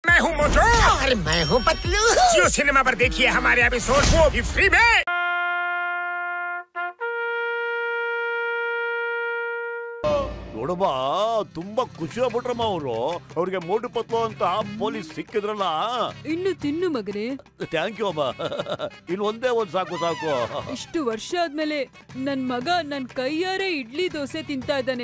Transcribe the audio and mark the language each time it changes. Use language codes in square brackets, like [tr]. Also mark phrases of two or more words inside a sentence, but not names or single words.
[hi] हूँ मोटू और मैं हूँ पतलू। जियो सिनेमा पर देखिए हमारे एपिसोड, वो भी फ्री में। [kn] ನೋಡಮ್ಮ, ತುಂಬಾ ಖುಷಿ ಆಗ್ಬಿಟ್ರಮ್ಮ ಅವರು. ಅವ್ರಿಗೆ ಮೋಟು ಪತ್ಲು ಅಂತ ಪೊಲೀಸ್ ಸಿಕ್ಕಿದ್ರಲ್ಲ. ಇನ್ನು ತಿನ್ನು ಮಗನೇ. [en] thank you [kn] ಅಮ್ಮ. ಇನ್ನು ಒಂದೇ ಒಂದ್ ಸಾಕು. ಇಷ್ಟು ವರ್ಷ ಆದ್ಮೇಲೆ ನನ್ ಮಗ ನನ್ ಕೈಯಾರೆ ಇಡ್ಲಿ ದೋಸೆ ತಿಂತಾ ಇದ್ದಾನೆ.